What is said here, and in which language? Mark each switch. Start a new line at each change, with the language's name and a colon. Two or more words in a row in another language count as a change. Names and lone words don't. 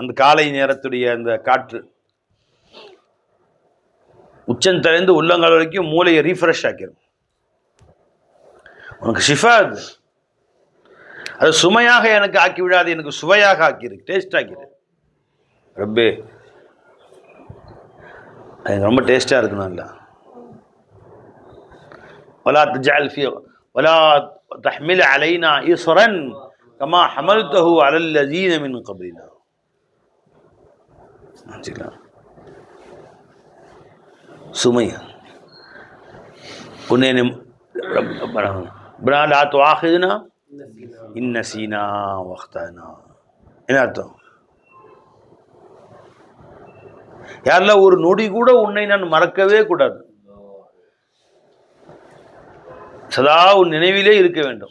Tamil: அந்த காலை நேரத்துடைய அந்த காற்று உச்சந்தலைந்து உள்ளங்கால் வரைக்கும் மூளையை ரீஃப்ரெஷ் ஆக்கிடும். உனக்கு ஷிஃபா அது. அது சுமையாக எனக்கு ஆக்கி விடாது, எனக்கு சுவையாக ஆக்கிடு, டேஸ்ட் ஆக்கிடு. ரப்பே அது ரொம்ப டேஸ்டாக இருக்கணும்.
Arabic: இல்லை ولا تجعل في ولا تحمل علينا إصرا كما حملته على الذين من قبلنا.
Tamil: சுமையா உன்னை
Arabic: لا تؤاخذنا إن نسينا أو أخطأنا.
Tamil: என்ன அர்த்தம்? யாரெல்லாம் ஒரு நொடி கூட உன்னை நான் மறக்கவே கூடாது, சதா உன் நினைவிலே இருக்க வேண்டும்.